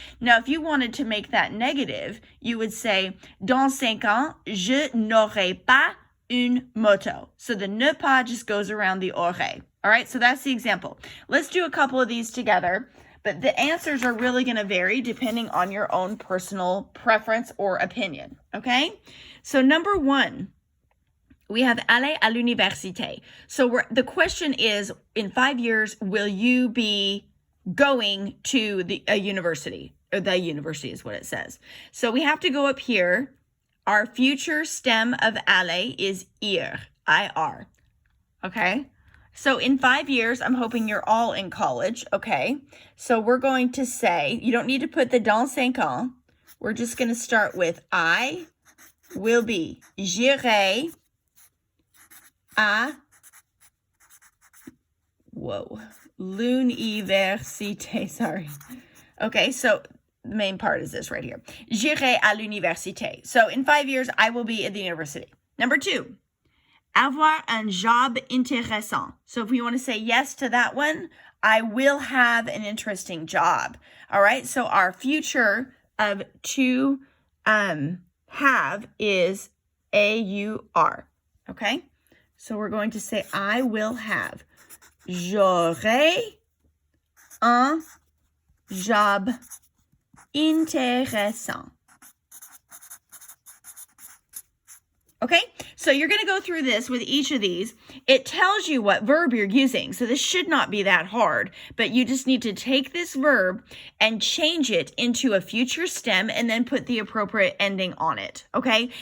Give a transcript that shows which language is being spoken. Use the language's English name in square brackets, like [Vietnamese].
[English] Now, if you wanted to make that negative, you would say, [French] dans 5 ans, je n'aurai pas une moto. [English] So the ne pas just goes around the aurait. All right, so that's the example. Let's do a couple of these together, but the answers are really going to vary depending on your own personal preference or opinion, okay? So number 1, we have [French] aller à l'université. [English] So the question is, in 5 years, will you be going to a university? Or the university is what it says. So we have to go up here. Our future stem of aller is ir, I-R, okay? So in 5 years, I'm hoping you're all in college, okay? So we're going to say, you don't need to put the [French] dans 5 ans. [English] We're just going to start with I will be, [French] j'irai à, l'université, [English] sorry. Okay, so the main part is this right here. [French] J'irai à l'université. [English] So in 5 years, I will be at the university. Number 2, [French] avoir un job intéressant. [English] So if we want to say yes to that one, I will have an interesting job. All right, so our future of to have is A-U-R. Okay, so we're going to say I will have. [French] J'aurai un job intéressant. [English] Okay, so you're going to go through this with each of these. It tells you what verb you're using, so this should not be that hard, but you just need to take this verb and change it into a future stem and then put the appropriate ending on it, okay?